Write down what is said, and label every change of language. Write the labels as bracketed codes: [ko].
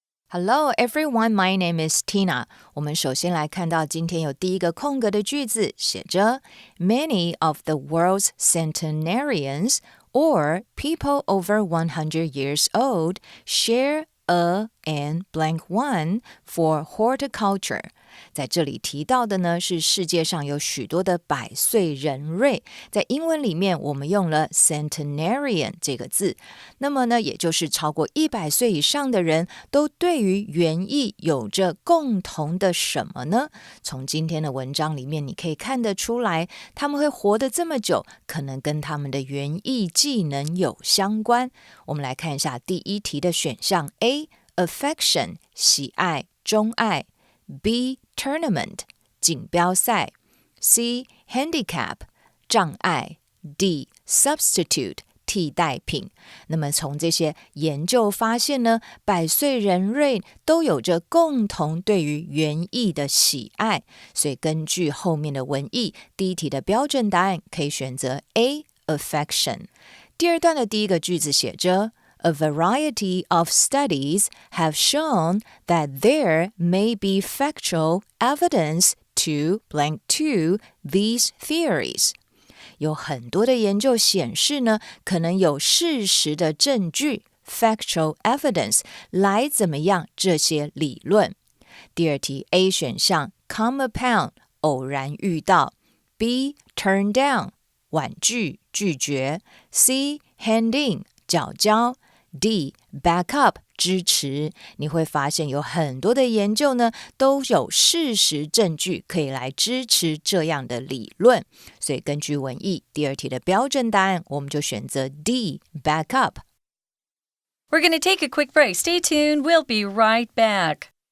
[en] Hello everyone, my name is Tina. [zh] 我们首先来看到今天有第一个空格的句子，写着 [en] Many of the world's centenarians, or people over 100 years old, share and blank one for horticulture. [zh] 在这里提到的呢，是世界上有许多的百岁人瑞，在英文里面我们用了 centenarian 这个字，那么呢，也就是超过100岁以上的人都对于园艺有着共同的什么呢？从今天的文章里面你可以看得出来，他们会活得这么久，可能跟他们的园艺技能有相关。我们来看一下第一题的选项 A affection 喜爱钟爱， B tournament 锦标赛， C handicap 障碍， D substitute 替代品。那么从这些研究发现呢，百岁人瑞都有着共同对于园艺的喜爱，所以根据后面的文意，第一题的标准答案可以选择 A affection。第二段的第一个句子写着 [en] A variety of studies have shown that there may be factual evidence to blank to these theories. [zh] 有很多的研究显示呢，可能有事实的证据 factual evidence 来怎么样这些理论。第二题 A 选项 come upon 偶然遇到， B turn down 婉拒拒绝， C hand in 缴交， D back up支持。你会发现有很多的研究呢，都有事实证据可以来支持这样的理论。所以根据文意，第二题的标准答案，我们就选择 D back up。 [en] We're going to take a quick break. Stay tuned. We'll be right back.